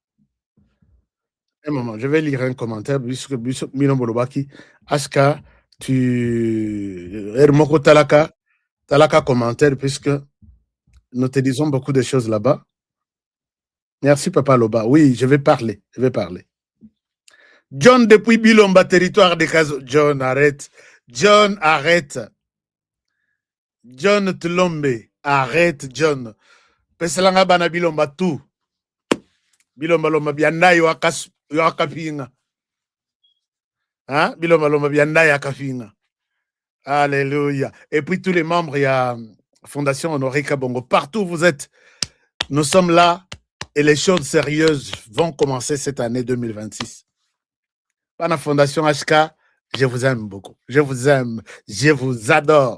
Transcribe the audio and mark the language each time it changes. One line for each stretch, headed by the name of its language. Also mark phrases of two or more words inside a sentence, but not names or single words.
French: Un moment, je vais lire un commentaire, puisque Mino Bolobaki, Aska, Hermoko Talaka commentaire, puisque nous te disons beaucoup de choses là-bas. Merci, Papa Loba. Oui, je vais parler. John, depuis Bilomba, territoire de Kazo. John, arrête. John, arrête. John Tlombe, arrête John.
Lingala: Peselanga bana bilomba tout. Bilomba lomba bianda yo akapinga.
French: Hein?
Lingala: Bilomba lomba bianda yo akapinga.
French: Alléluia. Et puis tous les membres, il y a Fondation Honoré Kabongo. Partout où vous êtes, nous sommes là et les choses sérieuses vont commencer cette année 2026. Par la Fondation HK, je vous aime beaucoup. Je vous aime. Je vous adore.